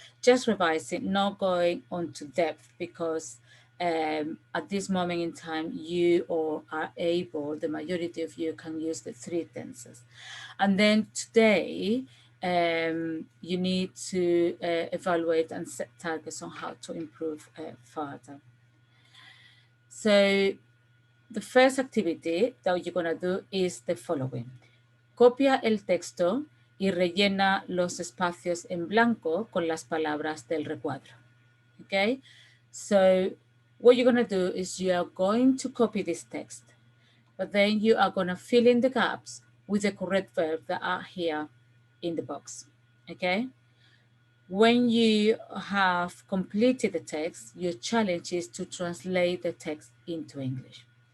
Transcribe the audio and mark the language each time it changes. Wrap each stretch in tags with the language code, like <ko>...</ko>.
<en>Just revising, not going on to depth because at this moment in time, you are able, the majority of you can use the 3 tenses. And then today, you need to evaluate and set targets on how to improve further. So the first activity that you're going to do is the following.</en> <es>Copia el texto y rellena los espacios en blanco con las palabras del recuadro.</es> <en>Okay? So what you're going to do is you are going to copy this text, but then you are going to fill in the gaps with the correct verbs that are here in the box. Okay? When you have completed the text, your challenge is to translate the text into English.</en>